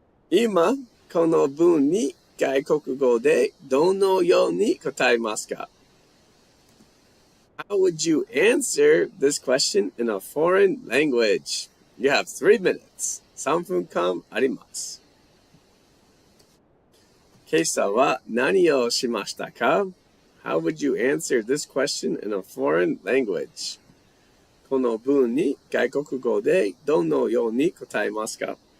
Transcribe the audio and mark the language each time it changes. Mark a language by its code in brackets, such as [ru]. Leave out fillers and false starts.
[ja] 今、この文に外国語でどのように答えますか? [en] How would you answer this question in a foreign language? You have 3 minutes. [ja] 3分間あります。今朝は何をしましたか? [en] How would you answer this question in a foreign language? [ja] この文に外国語でどのように答えますか?